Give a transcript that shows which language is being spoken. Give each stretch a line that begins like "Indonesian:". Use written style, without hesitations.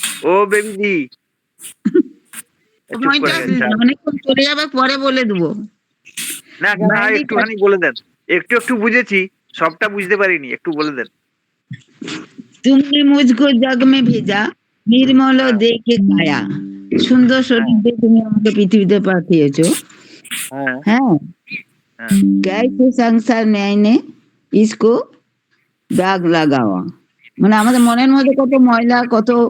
Bangla: ও বেবিজি চুপ করে সময়টা গেছে। অনেকক্ষণ চলে যাবে, পরে বলে দেবো। না কেন, বাইরে একটুখানি বলে দেন। একটু একটু বুঝেছি, সবটা বুঝতে পারিনি, একটু বলে দেন।
Hindi: तुमने मुझको जग में भेजा निर्मल देखे काया,
Bangla: সুন্দর শরীর দিয়ে তুমি আমাকে পৃথিবীতে পাঠিয়েছো। হ্যাঁ হ্যাঁ, হ্যাঁ
Hindi: कैसे संसार न्याय ने इसको
Bangla: দাগ লাগাওয়া, মানে আমাদের মনের মধ্যে কত ময়লা, কত